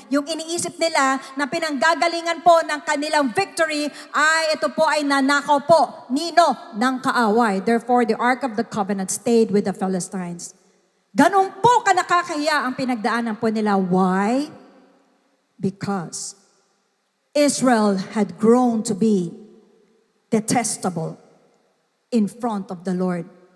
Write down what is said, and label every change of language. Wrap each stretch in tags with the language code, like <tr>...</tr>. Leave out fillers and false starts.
<tl>Yung iniisip nila na pinanggagalingan po ng kanilang victory ay ito po ay nanakaw po nino ng kaaway.</tl> <en>Therefore, the Ark of the Covenant stayed with the Philistines.</en> <tl>Ganun po kanakakahiya ang pinagdaanan po nila.</tl> <en>Why? Because Israel had grown to be detestable in front of the Lord.</en>